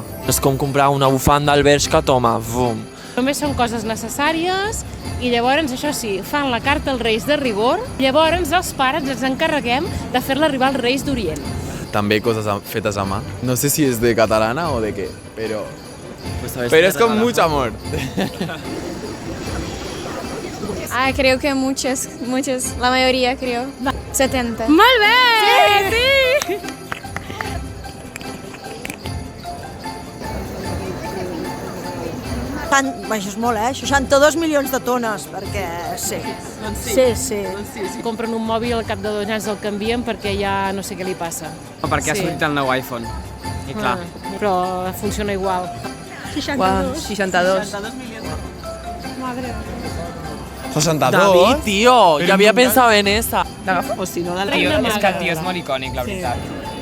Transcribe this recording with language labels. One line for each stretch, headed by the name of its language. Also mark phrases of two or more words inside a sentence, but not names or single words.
Catalan: És com comprar una bufanda al Bershka, toma, bum. Només són coses necessàries i llavors, això sí, fan la carta als Reis de rigor, llavors els pares ens encarreguem de fer-la arribar als Reis d'Orient. També coses fetes a mà. No sé si és de catalana o de què, però
Spanish: es con mucho amor. Creo que muchas, la mayoría creo. 70.
Catalan: Molt bé! Sí! Això és molt, 62 milions de tones, perquè sí. Sí. Si compren un mòbil al cap de 2 anys el canvien perquè ja no sé què li passa. Perquè ha sortit el nou iPhone. I clar. Però funciona igual. 62. 62. Madre. 62?
Spanish: David, tío, ya había pensado en esa.
Catalan: L'agafo? O si no, del Tio, Reina és que el Maga. tio és molt icònic, la veritat.